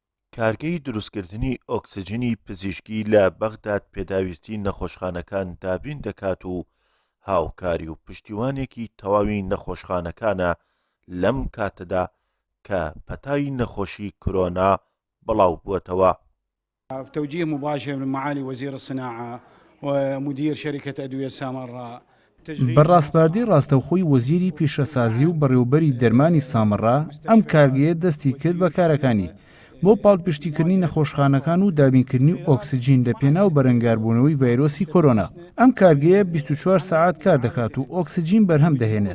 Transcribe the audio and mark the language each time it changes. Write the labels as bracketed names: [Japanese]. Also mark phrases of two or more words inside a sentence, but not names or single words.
[Central Kurdish] کارگەی دروستکردنی ئۆکسجینی پزیشکی لە بەغداد پێداویستی نەخۆشخانەکان دابین دەکات و هاوکاری و پشتیوانێکی تەواوی نەخۆشخانەکانە لەم کاتەدا کە پەتای نەخۆشی کۆرۆنا بڵاو بووەتەوە. [Arabic] توجيه مباشر من معالي وزير الصناعة ومدير شركة أدوية سامراء. [Central Kurdish] بەڕاستباردی ڕاستەوخۆی وەزیری پیشەسازی و بەڕێوەبەری دەرمانی سامڕا ئەم کارگەیە دەستی کرد بە کارەکانی بۆ پاڵپشتیکردنی نەخۆشخانەکان و دابینکردنی ئۆکسجین لە پێناو بەرەنگاربوونەوەی ڤایرۆسی کۆرۆنا. ئەم کارگەیە 24 ساعات کار دەکات و ئۆکسجین بەرهەم دەهێنێت.